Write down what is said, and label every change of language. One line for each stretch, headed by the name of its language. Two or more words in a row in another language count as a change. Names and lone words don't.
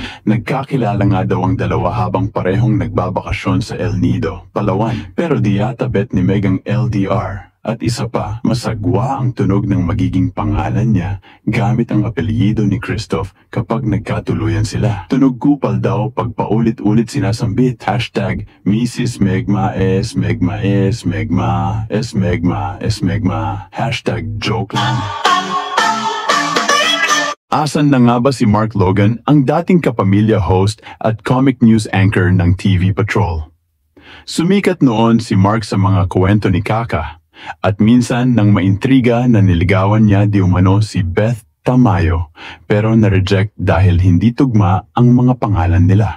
Filipino: Nagkakilala nga daw ang dalawa habang parehong nagbabakasyon sa El Nido, Palawan. Pero di yata bet ni Meg ang LDR. At isa pa, masagwa ang tunog ng magiging pangalan niya gamit ang apelyido ni Christoph kapag nagkatuluyan sila. Tunog kupal daw pag paulit-ulit sinasambit. #Mrs. Megma S. Megma S. Megma S. Megma S. Megma. #joke lang. Asan na nga ba si Mark Logan, ang dating kapamilya host at comic news anchor ng TV Patrol? Sumikat noon si Mark sa mga kwento ni Kaka. At minsan nang maintriga na niligawan niya di umano si Beth Tamayo pero na-reject dahil hindi tugma ang mga pangalan nila.